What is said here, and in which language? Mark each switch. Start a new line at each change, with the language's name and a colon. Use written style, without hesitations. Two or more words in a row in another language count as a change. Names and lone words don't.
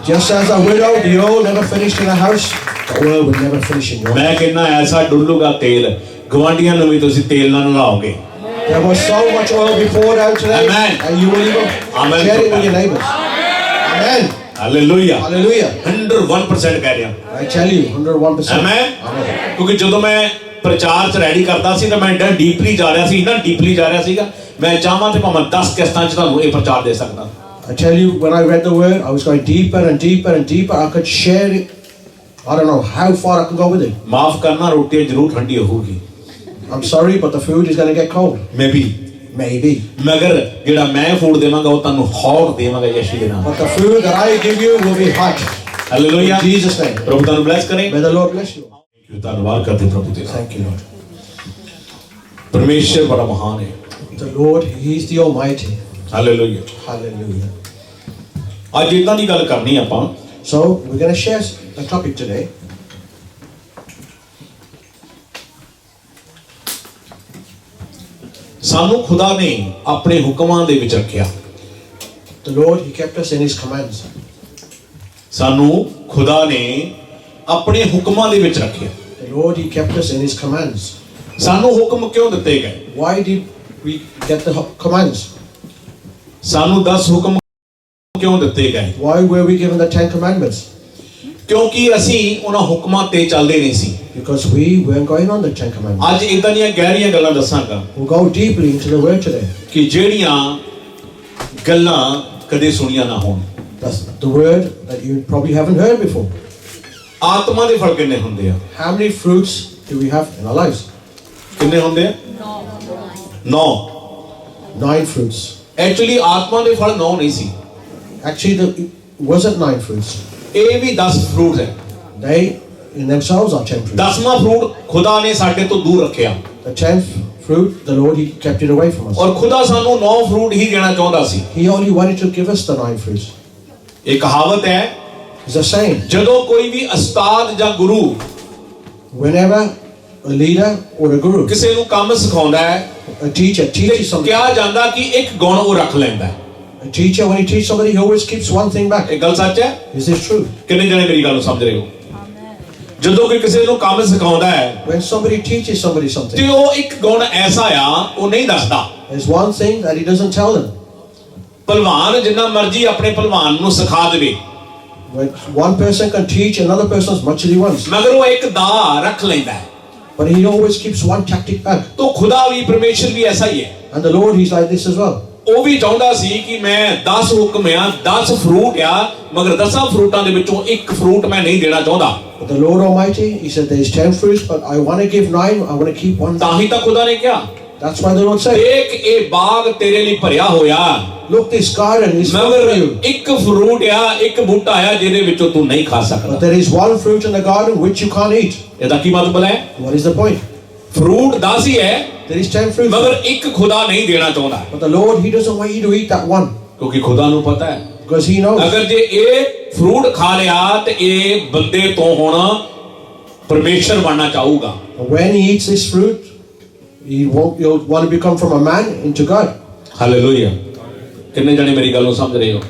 English: just as a widow, the oil never finished in a house, the oil will never finish in your house.
Punjabi: ਮੈਂ ਕਹਿੰਦਾ ਐਸਾ ਡੁੱਲੂਗਾ ਤੇਲ, ਗਵਾਂਢੀਆਂ ਨੂੰ ਵੀ ਤੁਸੀਂ ਤੇਲ ਨਾਲ ਨਲਾਓਗੇ।
English: There was so much oil be poured out today, Amen. and you will even Amen. share it with your neighbors. Amen.
Punjabi: ਹਾਲੇਲੂਇਆ।
English: Hallelujah.
Punjabi: 101% ਕਹਿ ਰਿਹਾ।
English: I tell you, 101%. Amen. Amen.
Punjabi: ਕਿਉਂਕਿ ਜਦੋਂ ਮੈਂ ਪ੍ਰਚਾਰ 'ਚ ਰੈਡੀ ਕਰਦਾ ਸੀ ਤਾਂ ਮੈਂ ਇੰਨਾ ਡੀਪਲੀ ਜਾ ਰਿਹਾ ਸੀ, ਇੰਨਾ ਡੀਪਲੀ ਜਾ ਰਿਹਾ ਸੀਗਾ, ਮੈਂ ਚਾਹਾਂ ਤੇ ਭਾਵੇਂ 10 ਕਿਸ਼ਤਾਂ 'ਚ ਤੁਹਾਨੂੰ ਇਹ ਪ੍ਰਚਾਰ ਦੇ ਸਕਦਾ।
English: I tell you, when I read the word, I was going deeper and deeper and deeper. I could share it. I don't know how far I can go with it.
Punjabi: ਮਾਫ ਕਰਨਾ, ਰੋਟੀ ਜ਼ਰੂਰ ਠੰਡੀ ਹੋਊਗੀ।
English: I'm sorry, but the food is going to get cold. Maybe. Maybe.
Punjabi: ਮਗਰ ਜਿਹੜਾ ਮੈਂ ਫੂਡ ਦੇਵਾਂਗਾ ਉਹ ਤੁਹਾਨੂੰ ਹੌਟ ਦੇਵਾਂਗਾ ਯਿਸੂ ਦੇ ਨਾਮ।
English: But the food that I give you will be hot.
Punjabi: ਹਾਲੇਲੂਇਆ।
English: In Jesus' name.
Punjabi: ਪ੍ਰਭੂ ਤੁਹਾਨੂੰ ਬਲੈਸ ਕਰੇ।
English: May the Lord bless you.
Punjabi: ਧੰਨਵਾਦ ਕਰਦੇ ਪ੍ਰਭੂ ਦੇ।
English: Thank you, Lord.
Punjabi: ਪਰਮੇਸ਼ਰ ਬੜਾ ਮਹਾਨ ਹੈ।
English: The Lord, He is the Almighty.
Punjabi: ਹਾਲੇਲੂਇਆ।
English: Hallelujah.
Punjabi: ਅੱਜ ਇਦਾਂ ਦੀ ਗੱਲ ਕਰਨੀ ਆਪਾਂ।
English: So, we're going to share a topic today.
Punjabi: ਸਾਨੂੰ ਖੁਦਾ ਨੇ ਆਪਣੇ ਹੁਕਮਾਂ ਦੇ ਵਿੱਚ ਰੱਖਿਆ।
English: The Lord, He kept us in His commands.
Punjabi: ਸਾਨੂੰ ਖੁਦਾ ਨੇ ਆਪਣੇ ਹੁਕਮਾਂ ਦੇ ਵਿੱਚ ਰੱਖਿਆ।
English: The Lord, He kept us in His commands.
Punjabi: ਸਾਨੂੰ ਹੁਕਮ ਕਿਉਂ ਦਿੱਤੇ ਗਏ?
English: Why did we get the commands?
Punjabi: ਸਾਨੂੰ 10 ਹੁਕਮ ਕਿਉਂ ਦਿੱਤੇ ਗਏ?
English: Why were we given the 10 commandments?
Punjabi: ਕਿਉਂਕਿ ਅਸੀਂ ਉਹਨਾਂ ਹੁਕਮਾਂ ਤੇ ਚੱਲਦੇ ਨਹੀਂ ਸੀ।
English: Because we weren't going on the 10 commandments.
Punjabi: ਅੱਜ ਇਦਾਂ ਦੀਆਂ ਗਹਿਰੀਆਂ ਗੱਲਾਂ ਦੱਸਾਂਗਾ
English: We'll go deeply into the word today.
Punjabi: ਕਿ ਜਿਹੜੀਆਂ ਗੱਲਾਂ ਕਦੇ ਸੁਣੀਆਂ ਨਾ ਹੋਣ।
English: That's the word that you probably haven't heard before.
Punjabi: ਆਤਮਾ ਦੇ ਫਲ ਕਿੰਨੇ ਹੁੰਦੇ ਆ?
English: How many fruits do we have in our lives?
Punjabi: ਕਿੰਨੇ ਹੁੰਦੇ ਆ? 9।
English: 9 fruits.
Punjabi: ਐਕਚੁਅਲੀ ਆਤਮਾ ਦੇ ਫਲ 9 ਨਹੀਂ ਸੀ।
English: Actually, it wasn't 9 fruits.
Punjabi: ਇਹ ਵੀ 10 ਫਰੂਟ ਹੈ।
English: They in themselves are 10 fruits.
Punjabi: 10ਵਾਂ ਫਰੂਟ ਖੁਦਾ ਨੇ ਸਾਡੇ ਤੋਂ ਦੂਰ ਰੱਖਿਆ।
English: The 10th fruit, the Lord, He kept it away from us.
Punjabi: ਔਰ ਖੁਦਾ ਸਾਨੂੰ 9 ਫਰੂਟ ਹੀ ਦੇਣਾ ਚਾਹੁੰਦਾ ਸੀ।
English: He only wanted to give us the 9 fruits.
Punjabi: ਇਹ ਕਹਾਵਤ ਹੈ,
English: It's a saying.
Punjabi: ਜਦੋਂ ਕੋਈ ਵੀ ਉਸਤਾਦ ਜਾਂ ਗੁਰੂ
English: Whenever a leader or a guru,
Punjabi: ਕਿਸੇ ਨੂੰ ਕੰਮ ਸਿਖਾਉਂਦਾ ਹੈ,
English: a teacher
Punjabi: ਤੇ
English: teaches something,
Punjabi: ਕਿਹਾ ਜਾਂਦਾ ਕਿ ਇੱਕ ਗੁਣ ਉਹ ਰੱਖ ਲੈਂਦਾ ਹੈ।
English: a teacher, when he teaches somebody, he always keeps one thing back.
Punjabi: ਇਹ ਗੱਲ ਸੱਚ ਹੈ?
English: Is this true?
Punjabi: ਕਿੰਨੇ ਜਣੇ ਮੇਰੀ ਗੱਲ ਨੂੰ ਸਮਝ ਰਹੇ ਹੋ? ਜਦੋਂ ਕੋਈ ਕਿਸੇ ਨੂੰ ਕੰਮ ਸਿਖਾਉਂਦਾ ਹੈ
English: When somebody teaches somebody something,
Punjabi: ਤੇ ਉਹ ਇੱਕ ਗੁਣ ਐਸਾ ਆ ਉਹ ਨਹੀਂ ਦੱਸਦਾ।
English: there's one thing that he doesn't tell them.
Punjabi: ਭਲਵਾਨ ਜਿੰਨਾ ਮਰਜ਼ੀ ਆਪਣੇ ਭਲਵਾਨ ਨੂੰ ਸਿਖਾ ਦੇਵੇ,
English: When one person can teach another person as much as he wants,
Punjabi: ਮਗਰ ਉਹ ਇੱਕ ਦਾ ਰੱਖ ਲੈਂਦਾ ਹੈ।
English: but he always keeps one tactic back.
Punjabi: ਤਾਂ ਖੁਦਾ ਵੀ ਪਰਮੇਸ਼ਰ ਵੀ ਐਸਾ ਹੀ ਹੈ।
English: And the Lord, He's like this as well.
Punjabi: ਉਹ ਵੀ ਚਾਹੁੰਦਾ ਸੀ ਕਿ ਮੈਂ 10 ਹੁਕਮ ਆ, 10 ਫਰੂਟ ਆ, ਮਗਰ 10 ਫਰੂਟਾਂ ਦੇ ਵਿੱਚੋਂ ਇੱਕ ਫਰੂਟ ਮੈਂ ਨਹੀਂ ਦੇਣਾ ਚਾਹੁੰਦਾ।
English: But the Lord Almighty, He said there's 10 fruits, but I want to give 9, I want to keep one.
Punjabi: ਤਾਂ ਹੀ ਤਾਂ ਖੁਦਾ ਨੇ ਕਿਹਾ,
English: That's why the Lord said,
Punjabi: ਦੇਖ ਇਹ ਬਾਗ ਤੇਰੇ ਲਈ ਭਰਿਆ ਹੋਇਆ,
English: look, this garden is full
Punjabi: ਮਗਰ
English: for you.
Punjabi: ਇੱਕ ਫਰੂਟ ਆ, ਇੱਕ ਬੂਟਾ ਆ ਜਿਹਦੇ ਵਿੱਚੋਂ ਤੂੰ ਨਹੀਂ ਖਾ
English: But
Punjabi: ਸਕਦਾ।
English: there is one fruit in the garden which you can't eat.
Punjabi: ਇਹਦਾ ਕੀ ਮਤਲਬ ਹੈ?
English: What is the point?
Punjabi: ਫਰੂਟ 10 ਹੀ ਹੈ,
English: There is 10 fruits.
Punjabi: ਮਗਰ ਇੱਕ ਖੁਦਾ ਨਹੀਂ ਦੇਣਾ ਚਾਹੁੰਦਾ,
English: But the Lord, He doesn't want you to eat that one.
Punjabi: ਕਿਉਂਕਿ ਖੁਦਾ ਨੂੰ ਪਤਾ ਹੈ
English: Because He knows.
Punjabi: ਅਗਰ ਜੇ ਇਹ ਫਰੂਟ ਖਾ ਲਿਆ ਤੇ ਇਹ ਬੰਦੇ ਤੋਂ ਹੁਣ ਪਰਮੇਸ਼ਰ ਬਣਨਾ ਚਾਹੂਗਾ।
English: When he eats this fruit, he'll want to become from a man into God.
Punjabi: ਹਾਲੇਲੂਇਆ। ਕਿੰਨੇ ਜਣੇ ਮੇਰੀ ਗੱਲ ਨੂੰ ਸਮਝ ਰਹੇ ਹੋ?